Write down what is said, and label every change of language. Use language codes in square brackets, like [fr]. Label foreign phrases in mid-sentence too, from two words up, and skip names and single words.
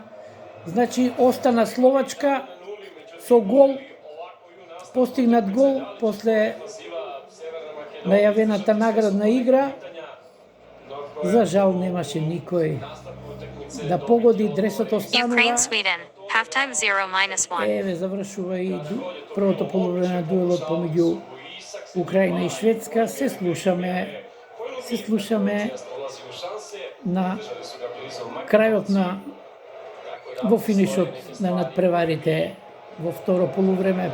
[mk] Значи остана Словачка со гол, постигнат гол после најавената наградна игра. За жал немаше никој да погоди, дресот останува. Ukraine, Sweden, halftime 0-1. Еве завршува и првото полувреме на дуелот помеѓу Украина и Шведска. Се слушаме на крајот на во финишот на надпреварите во второ полувреме.